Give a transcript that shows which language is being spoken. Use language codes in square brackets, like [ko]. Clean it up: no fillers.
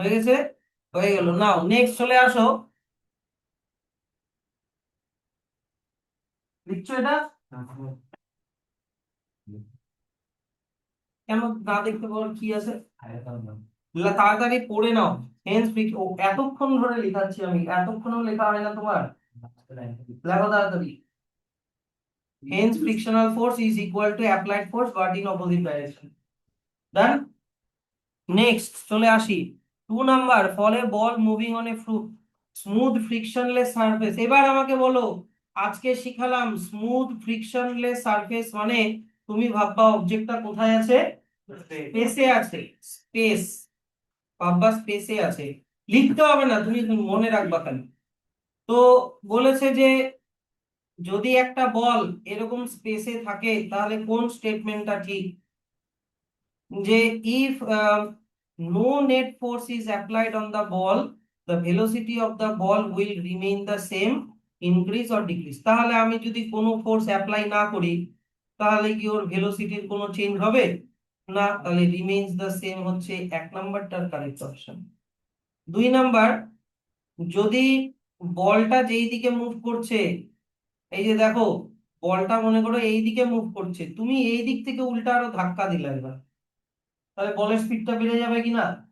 [bn] হয়ে গেছে, হয়ে গেল। নাও নেক্সট চলে আসো, লিখছো এটা? কেন না দেখতে পাওয়ার কি আছে, তাড়াতাড়ি পড়ে নাও। হেন্স এতক্ষণ ধরে লেখাচ্ছি আমি, এতক্ষণও লেখা হয় না তোমার, লেখো তাড়াতাড়ি। [en] Hence frictional force is equal to applied force but in opposite direction. Done? Next [bn] চলে আসি 2 নাম্বার, [en] ফলে ball moving on a smooth frictionless surface. [bn] এবার আমাকে বলো, আজকে শিখালাম স্মুথ ফ্রিকশনলেস সারফেস মানে তুমি ভাববা অবজেক্টটা কোথায় আছে, স্পেসে আছে, স্পেস, ভাববা স্পেসে আছে, লিখতে হবে না, তুমি মনে রাখবা খালি। তো বলেছে যে যদি একটা বল এরকম স্পেসে থাকে তাহলে কোন স্টেটমেন্টটা ঠিক, যে [en] if no net force is applied on the ball, the velocity of the ball will remain the same, increase or decrease। [bn] তাহলে আমি যদি কোনো ফোর্স অ্যাপ্লাই না করি তাহলে কি ওর ভেলোসিটির কোনো চেঞ্জ হবে না, তাহলে রিমেইনস দ্য সেম হচ্ছে 1 নাম্বারটার কারেক্ট অপশন। 2 নাম্বার, যদি বলটা যেই দিকে মুভ করছে, এই যে দেখো বলটা মনে করো এই দিকে মুভ করছে, তুমি এই দিক থেকে উল্টা আরো ধাক্কা দিলে এবার, তাহলে বলের স্পিডটা বেড়ে যাবে কিনা?